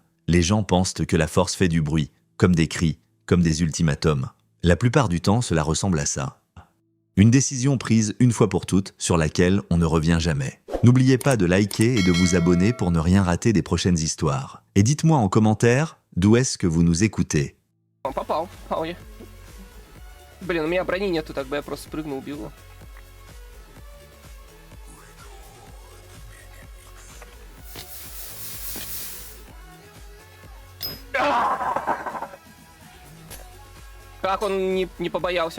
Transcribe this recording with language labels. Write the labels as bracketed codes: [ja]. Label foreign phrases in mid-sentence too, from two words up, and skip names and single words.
[fr] Les gens pensent que la force fait du bruit, comme des cris, comme des ultimatums. La plupart du temps, cela ressemble à ça. Une décision prise une fois pour toutes, sur laquelle on ne revient jamais. N'oubliez pas de liker et de vous abonner pour ne rien rater des prochaines histoires. Et dites-moi en commentaire d'où est-ce que vous nous écoutez. [ru] Он попал, вполне. Блин, у меня брони нету, так бы я просто спрыгнул, убил его. Как он не побоялся?